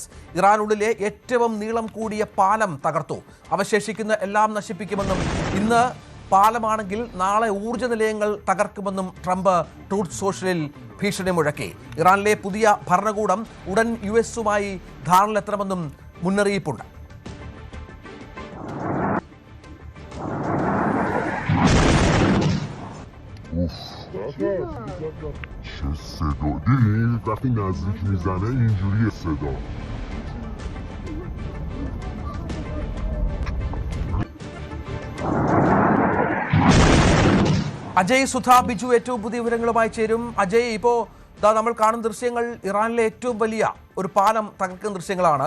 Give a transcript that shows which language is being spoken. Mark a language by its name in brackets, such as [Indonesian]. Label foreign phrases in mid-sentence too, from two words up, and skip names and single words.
[Malayalam] ഇറാനുള്ളിലെ ഏറ്റവും നീളം കൂടിയ പാലം തകർത്തു. അവശേഷിക്കുന്ന എല്ലാം നശിപ്പിക്കുമെന്നും ഇന്ന് പാലമാണെങ്കിൽ നാളെ ഊർജ്ജ നിലയങ്ങൾ തകർക്കുമെന്നും ട്രംപ് ട്രൂത്ത് സോഷ്യലിൽ ഭീഷണി മുഴക്കി. ഇറാനിലെ പുതിയ ഭരണകൂടം ഉടൻ US-ഉമായി ധാരണയിലെത്തണമെന്നും മുന്നറിയിപ്പുണ്ട്. [Persian] چه صدا دیدین وقتی نزدیک میزنه اینجوریه صدا [Malayalam] അജയ് സുധ ബിജു ഏറ്റവും പുതിയ വിവരങ്ങളുമായി ചേരും. അജയ്, ഇപ്പോൾ നമ്മൾ കാണുന്ന ദൃശ്യങ്ങൾ ഇറാനിലെ ഏറ്റവും വലിയ ഒരു പാലം തകർക്കുന്ന ദൃശ്യങ്ങളാണ്.